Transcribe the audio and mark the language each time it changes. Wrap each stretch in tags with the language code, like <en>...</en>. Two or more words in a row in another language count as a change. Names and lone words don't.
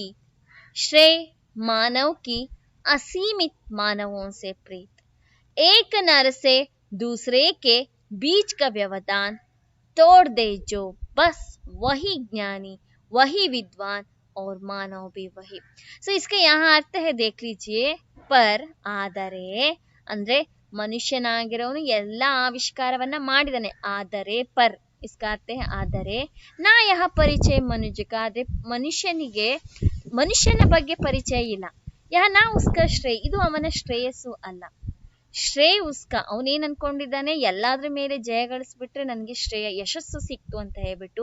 <hi>श्रेय मानव की असीमित मानवों से प्रीत. एक नर से दूसरे के बीच का व्यवधान तोड़ दे जो, बस वही ज्ञानी, वही विद्वान और मानव भी वही. सो इसका यहाँ अर्थ है, देख लीजिए.</hi> <kn>पर ಆದರೆ ಅಂದ್ರೆ ಮನುಷ್ಯನಾಗಿರೋನು ಎಲ್ಲ ಆವಿಷ್ಕಾರವನ್ನ ಮಾಡಿದಾನೆ. ಆದರೆ</kn> <hi>ಪರ್ इसका अर्थ है</hi> <kn>ಆದರೆ</kn> <hi>ना यह परिचय मनुजक,</hi> <kn>ಆದ್ರೆ ಮನುಷ್ಯನ ಬಗ್ಗೆ ಪರಿಚಯ ಇಲ್ಲ.</kn> <hi>यह ना उसका श्रेय,</hi> <kn>ಇದು ಅವನ ಶ್ರೇಯಸ್ಸು ಅಲ್ಲ.</kn> <hi>श्रेय उसका,</hi> <kn>ಅವನೇನ್ ಅನ್ಕೊಂಡಿದ್ದಾನೆ, ಎಲ್ಲಾದ್ರ ಮೇಲೆ ಜಯ ಗಳಿಸ್ಬಿಟ್ರೆ ನನಗೆ ಯಶಸ್ಸು ಸಿಕ್ತು ಅಂತ ಹೇಳ್ಬಿಟ್ಟು.</kn>